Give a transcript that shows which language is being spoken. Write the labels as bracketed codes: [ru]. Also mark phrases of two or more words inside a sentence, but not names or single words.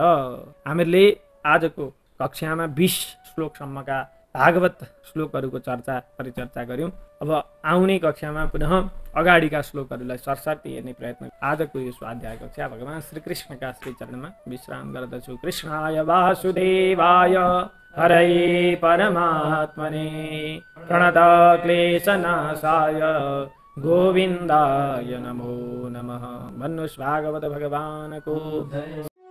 [ne] हामीले आजको कक्षामा 20 श्लोकसम्मका भागवत श्लोकहरूको परिचर्चा गऱ्यौँ। अब आउने कक्षामा पुनः अगाडिका श्लोकहरूलाई सरसर्ती हेर्ने प्रयत्न। आजको यो स्वाध्याय कक्षा भगवान श्रीकृष्णका श्रीचरणमा विश्राम गर्दछु। [sa] कृष्णाय वासुदेवाय हरये परमात्मने प्रणतक्लेशनाशाय गोविन्दाय नमो नमः। [ne] भन्नुहोस् भागवत भगवानको